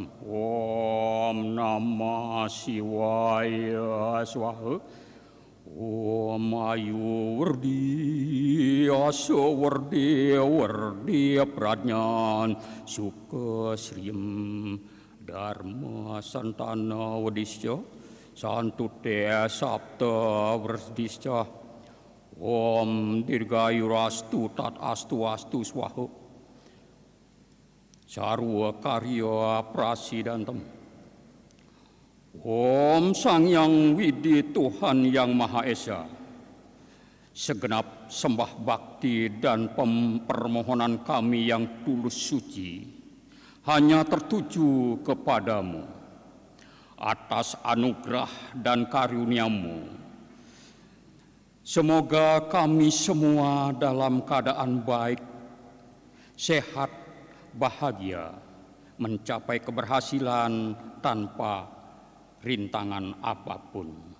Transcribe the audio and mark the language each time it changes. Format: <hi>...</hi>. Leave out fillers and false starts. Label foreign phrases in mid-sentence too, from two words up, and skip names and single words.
<sa>Om Namah Shivaya Swaha. Om Ayu Wardi Asa Wardi Wardi Pradnyan Suka Sriem Dharma Santana Wadisya Santute Sapta Wardisya. Om Dirgayurastu Tat Astu Astu Swaha. Sarwa Karya Prasidantam.</sa> <id>Om Sang Yang Widi Tuhan Yang Maha Esa. Segenap sembah bakti dan permohonan kami yang tulus suci hanya tertuju kepadamu. Atas anugerah dan karunia-Mu, semoga kami semua dalam keadaan baik, sehat, bahagia, mencapai keberhasilan tanpa rintangan apapun.</id>